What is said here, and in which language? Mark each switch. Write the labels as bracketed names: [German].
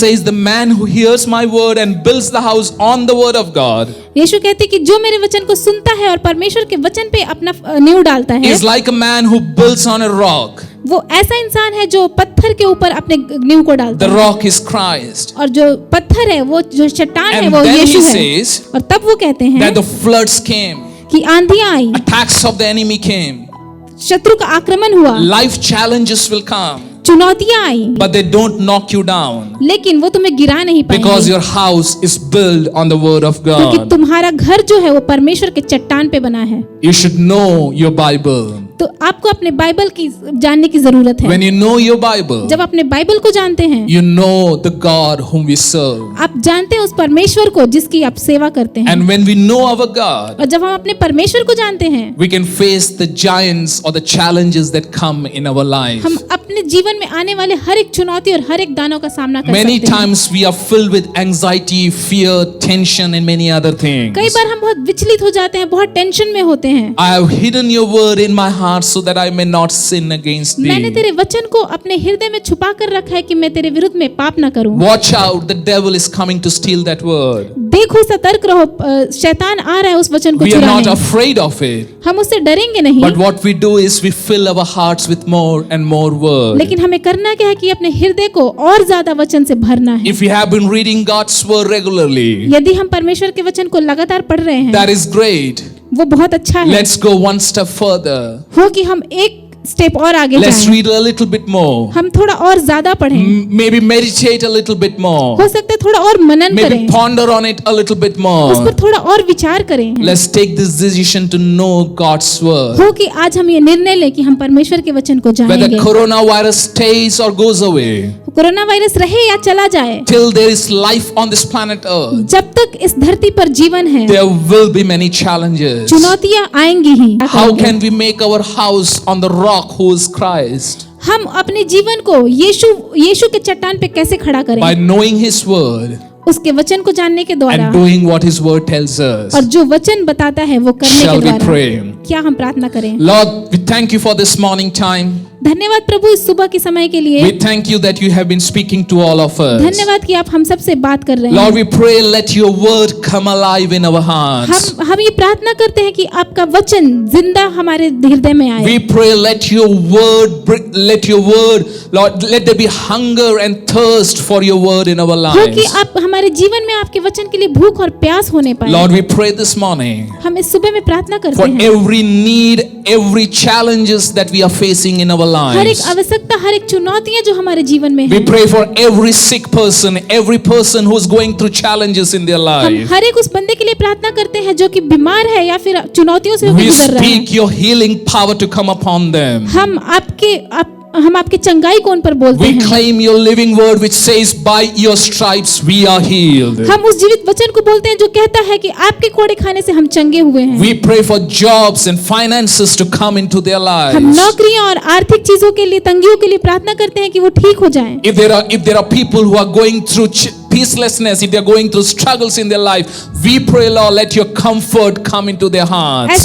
[English] says, the man who hears my word and builds the house on the word of God [Hindi] यीशु कहते कि जो मेरे वचन को सुनता है और परमेश्वर के वचन पे अपना नींव डालता है, [English] is like a man who builds on a rock. [Hindi] वो ऐसा इंसान है जो पत्थर के ऊपर अपने नींव को डालता [English] The [Hindi] है, [English] rock is Christ. [Hindi] और जो पत्थर है वो जो चट्टान है [English] And [Hindi] वो [English] then [Hindi] यीशु [English] he [Hindi] है। [English] says [Hindi] और तब वो कहते हैं [English] that the floods came, [Hindi] कि आंधियां आई, [English] attacks of the enemy came, [Hindi] शत्रु का आक्रमण हुआ, [English] life challenges will come, [Hindi] चुनौतियां आई, [English] but they don't knock you down [Hindi] लेकिन वो तुम्हें गिरा नहीं [English] because [Hindi] पाएंगे [English] your house is built on the word of [Hindi] क्योंकि [English] God. [Hindi] तुम्हारा घर जो है वो परमेश्वर के चट्टान पे बना है। [English] You should know your Bible. [Hindi] तो आपको अपने बाइबल की जानने की जरूरत है। [English] When you know your Bible, [Hindi] जब अपने बाइबल को जानते हैं, [English] you know the God whom we serve. [Hindi] आप जानते हैं उस परमेश्वर को जिसकी आप सेवा करते हैं। [English] And when we know our God, [Hindi] और जब हम अपने परमेश्वर को जानते हैं, [English] we can face the giants or the challenges that come in our life. [Hindi] हम अपने जीवन में आने वाले हर एक चुनौती और हर एक दानों का सामना कर [English] Many [Hindi] सकते हैं। [English] times we are filled with anxiety, fear, tension and many other things. [Hindi] कई बार हम बहुत विचलित हो जाते हैं, बहुत टेंशन में होते हैं। [English] I have hidden your word in my heart so that I may not sin against [Hindi] मैंने [English] thee. [Hindi] तेरे वचन को अपने हृदय में छुपा कर रखा है कि मैं तेरे विरुद्ध में पाप न करूं। [English] Watch out, the devil is coming to steal that word. [Hindi] देखो, सतर्क रहो, शैतान आ रहा है उस वचन को [English] We are not [Hindi] चुराने। [English] afraid of it. [Hindi] हम उससे डरेंगे नहीं, [English] But what we do is we fill our hearts with more and more word. [Hindi] लेकिन हमें करना क्या है कि अपने हृदय को और ज्यादा वचन से भरना है। [English] If we have been reading God's word regularly, [Hindi] यदि हम परमेश्वर के वचन को लगातार पढ़ रहे हैं, [English] that is great. [Hindi] वो बहुत अच्छा है। [English] Let's go one step further. [Hindi] हो कि हम एक स्टेप और आगे [English] Let's [Hindi] जाएं, [English] read a little bit more. [Hindi] हम थोड़ा और ज्यादा पढ़ें, [English] Maybe meditate a little bit more. [Hindi] हो सकता है थोड़ा और मनन [English] Maybe [Hindi] करें, [English] ponder on it a little bit [Hindi] उस [English] more. [Hindi] पर थोड़ा और विचार करें। [English] Let's take this decision to know God's word. [Hindi] हो कि आज हम ये निर्णय लें कि हम परमेश्वर के वचन को [English] Whether [Hindi] जानेंगे। [English] coronavirus stays or goes away, [Hindi] corona virus रहे या चला जाए, [English] till there is life on this planet Earth, [Hindi] जब तक इस धरती पर जीवन है, [English] there will be many challenges. [Hindi] चुनौतियां आएंगी ही। [English] How can we make our house on the rock who is Christ? [Hindi] हम अपने जीवन को यीशु के चट्टान पे कैसे खड़ा करें? [English] By knowing His word [Hindi] उसके वचन को जानने के द्वारा, [English] and doing what His word tells us. [Hindi] और जो वचन बताता है वो करने के [English] Shall we [Hindi] द्वारा। [English] pray? [Hindi] क्या हम प्रार्थना करें? [English] Lord, we thank you for this morning time. [Hindi] धन्यवाद प्रभु इस सुबह के समय के लिए। [English] We thank you that you have been speaking to all of us. [Hindi] धन्यवाद कि आप हम सबसे बात कर रहे हैं। [English] Lord, we pray let your word come alive in our hearts. [Hindi] हम ये प्रार्थना करते हैं कि आपका वचन जिंदा हमारे हृदय में आए। [English] We pray let your word, Lord, let there be hunger and thirst for your word in our [Hindi] हो कि [English] lives. [Hindi] आप हमारे जीवन में आपके वचन के लिए भूख और प्यास होने पाए। [English] Lord, we pray this morning [Hindi] हम इस सुबह में प्रार्थना करते [English] for [Hindi] हैं, [English] every need, every challenges that we are facing in our [Hindi] हर एक [English] lives. [Hindi] आवश्यकता, हर एक चुनौतियां जो हमारे जीवन में [English] We [Hindi] है, [English] pray for every sick person who is going through challenges in their [Hindi] हम [English] life. [Hindi] हर एक उस बंदे के लिए प्रार्थना करते हैं जो कि बीमार है या फिर चुनौतियों से [English] We [Hindi] गुजर रहा है। [English] speak your healing power to come upon them. [Hindi] हम आपके चंगाई को उन पर बोलते [English] We [Hindi] हैं। [English] claim your living word which says by your stripes we are healed. [Hindi] हम उस जीवित वचन को बोलते हैं जो कहता है कि आपके कोड़े खाने से हम चंगे हुए हैं। [English] We pray for jobs and finances to come into their [Hindi] हम [English] lives. [Hindi] नौकरियां और आर्थिक चीजों के लिए, तंगियों के लिए प्रार्थना करते हैं कि वो ठीक हो जाएं। [English] If there are people who are going through peacelessness, if they are going through struggles in their life, we pray, Lord, let your comfort come into their hearts.